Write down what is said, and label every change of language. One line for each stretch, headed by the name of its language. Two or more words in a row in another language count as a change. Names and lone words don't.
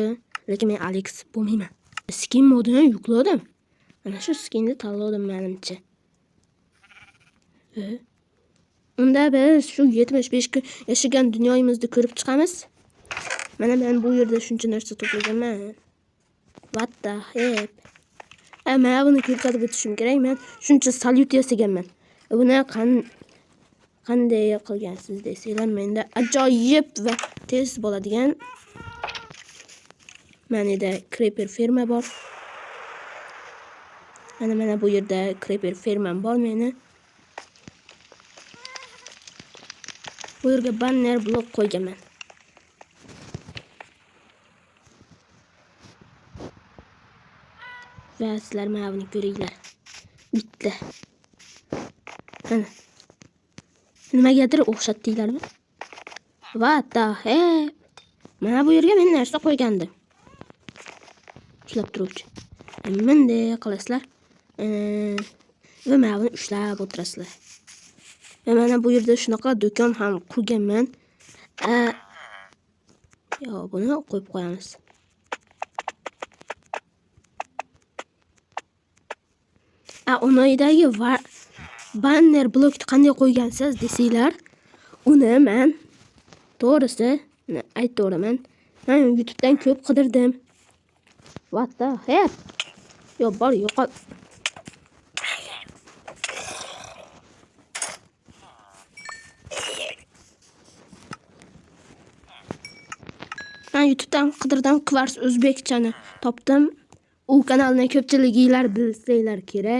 Uzbek: Lekin men Alex bo'lmayman. Skin modini yukladim. Mana shu skinni tanladim menimcha. Unda biz shu 75 kun yashagan dunyomizni ko'rib chiqamiz. Mana men bu yerda shuncha narsa to'plaganman.
English: What the heck?
Uzbek: Mana buni ko'rsatib o'tishim kerak. Men shuncha salyut yasaganman. Buni qanday qilgansiz desanglar, menda ajoyib va tez bo'ladigan manida creeper ferma bor. Mana bu yerda creeper fermam bor meni. Bu yerga banner blok qo'yganman. Va sizlar mana buni ko'ringlar. Bitta. Mana. Nimagadir o'xshatdinglarmi?
English: What the heck?
Uzbek: Mana bu yerga men narsa qo'ygandim. Ushlab turuvchi. Bunday qilasizlar. Va mana buni ushlab o'tirasizlar. Va mana bu yerda shunaqa do'kon ham qurganman. Yo, buni qo'yib qo'yamiz. Unoydagi banner blokni qanday qo'ygansiz desanglar, uni men to'g'risi aytaveraman. Men YouTube'dan ko'p qidirdim.
English: What the heck?
Uzbek: Yo, bor yo'qol. Men YouTube'dan qidirdim, Kvars o'zbekchani topdim. U kanalni ko'pchiliginglar bilsanglar kerak.